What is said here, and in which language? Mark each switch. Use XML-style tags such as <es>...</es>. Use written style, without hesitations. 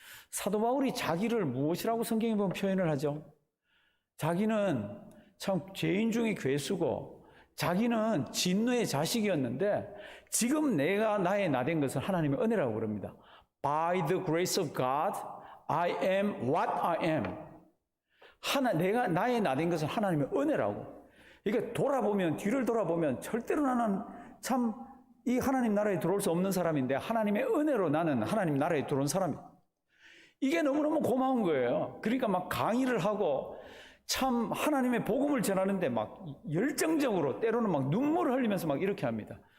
<ko>사도 바울이 자기를 무엇이라고 성경에 보면 표현을 하죠? 자기는 참 죄인 중에 괴수고 자기는 진노의 자식이었는데 지금 내가 나의 나된 것은 하나님의 은혜라고 그럽니다.</ko> <en>By the grace of God, I am what I am.</en> <ko>내가 나의 나된 것은 하나님의 은혜라고. 그러니까 돌아보면, 뒤를 돌아보면 절대로 나는 참 이 하나님 나라에 들어올 수 없는 사람인데 하나님의 은혜로 나는 하나님 나라에 들어온 사람이에요. 이게 너무너무 고마운 거예요. 그러니까 막 강의를 하고 참 하나님의 복음을 전하는데 막 열정적으로 때로는 막 눈물을 흘리면서 막 이렇게 합니다.</ko>